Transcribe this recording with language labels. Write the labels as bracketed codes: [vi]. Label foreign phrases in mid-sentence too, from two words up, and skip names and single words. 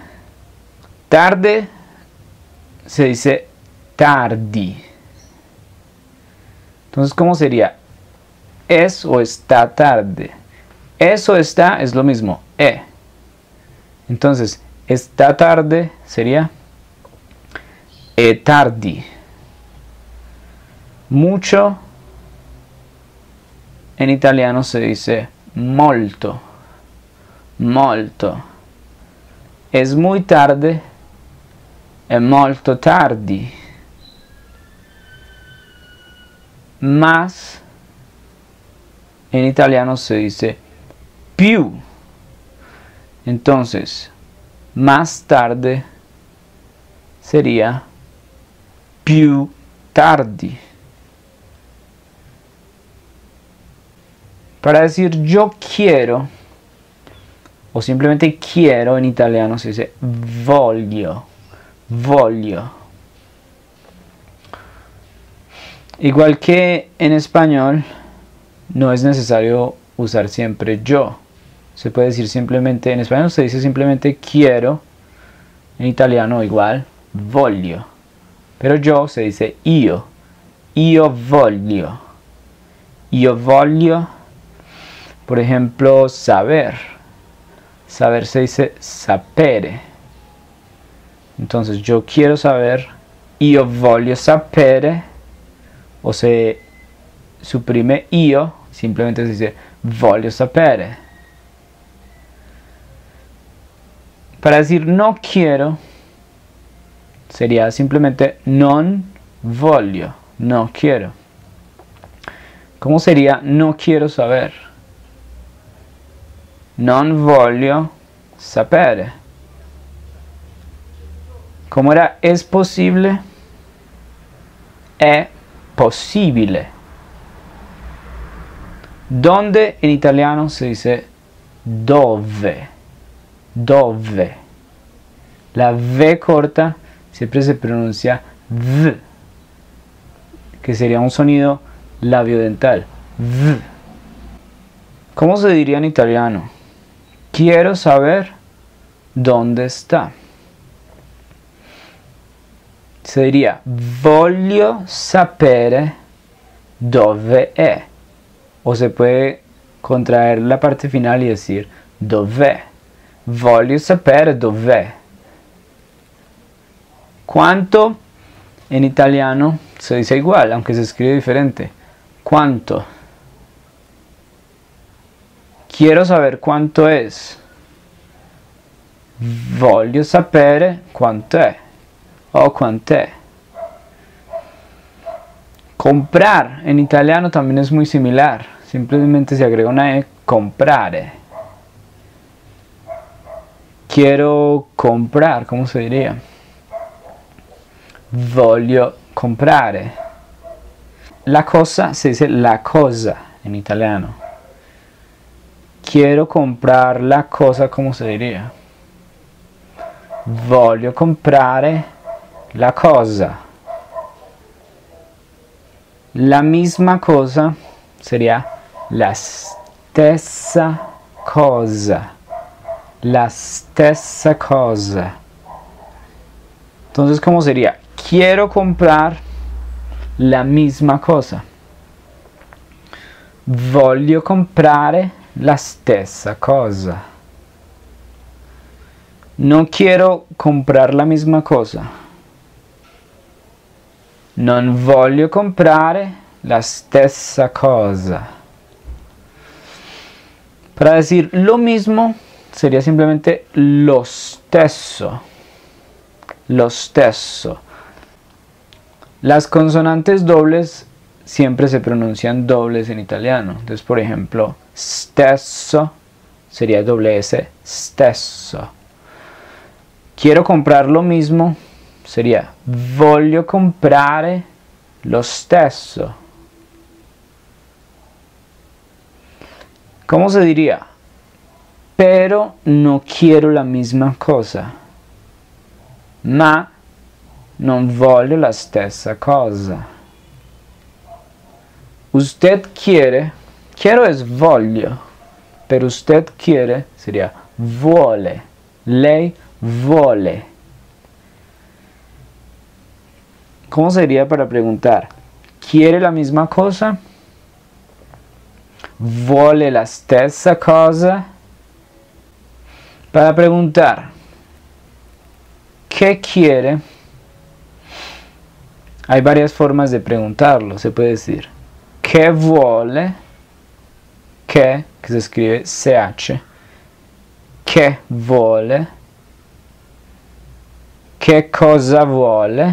[es] Tarde se dice tardi. Entonces, ¿cómo sería? Es o está tarde. Es o está es lo mismo, Entonces, está tarde sería [it] è tardi. [es] Mucho en italiano se dice [it] molto, molto. [es] Es muy tarde, [it] è molto tardi. [es] Más en italiano se dice più. Entonces, más tarde sería [it] più tardi. [es] Para decir yo quiero o simplemente quiero en italiano se dice [it] voglio, voglio. [es] Igual que en español, no es necesario usar siempre yo. Se puede decir simplemente, en español se dice simplemente quiero, en italiano igual, voglio. Pero yo se dice [it] io voglio. Io voglio, [es] por ejemplo, saber. Saber se dice sapere. Entonces yo quiero saber, [it] io voglio sapere, [es] o se suprime io, simplemente se dice [it] voglio sapere. [es] Para decir no quiero, sería simplemente [it] non voglio, [es] no quiero. ¿Cómo sería no quiero saber? [it] Non voglio sapere. [es] ¿Cómo era es posible? [it] È possibile. [es] ¿Dónde en italiano se dice dove? [it] Dove. [es] La V corta siempre se pronuncia V, que sería un sonido labiodental. V. ¿Cómo se diría en italiano? Quiero saber dónde está. Se diría [it] voglio sapere dove è. [es] O se puede contraer la parte final y decir dov'è. [it] Voglio sapere dov'è. [es] ¿Cuánto? En italiano se dice igual, aunque se escribe diferente. ¿Cuánto? Quiero saber cuánto es. [it] Voglio sapere quanto è. O quant'è. [es] Comprar en italiano también es muy similar. Simplemente se agrega una E, comprare. Quiero comprar, ¿cómo se diría? [it] Voglio comprare. [es] La cosa se dice la cosa en italiano. Quiero comprar la cosa, ¿cómo se diría? [it] Voglio comprare la cosa. [es] La misma cosa sería [it] la stessa cosa. La stessa cosa. [es] Entonces, ¿cómo sería? Quiero comprar la misma cosa. [it] Voglio comprare la stessa cosa. [es] No quiero comprar la misma cosa. [it] Non voglio comprare la stessa cosa. [es] Para decir lo mismo sería simplemente [it] lo stesso. Lo stesso. [es] Las consonantes dobles siempre se pronuncian dobles en italiano. Entonces, por ejemplo, stesso sería doble S, stesso. Quiero comprar lo mismo sería [it] voglio comprare lo stesso. [es] ¿Cómo se diría? Pero no quiero la misma cosa. [it] Ma non voglio la stessa cosa. [es] Usted quiere, quiero es voglio, pero usted quiere sería vuole. [it] Lei vuole. [es] ¿Cómo sería para preguntar? ¿Quiere la misma cosa? [it] ¿Vuole la stessa cosa? [es] Para preguntar ¿qué quiere? Hay varias formas de preguntarlo. Se puede decir [it] ¿qué vuole? [es] Que se escribe CH. [it] ¿Qué vuole? ¿Qué cosa vuole?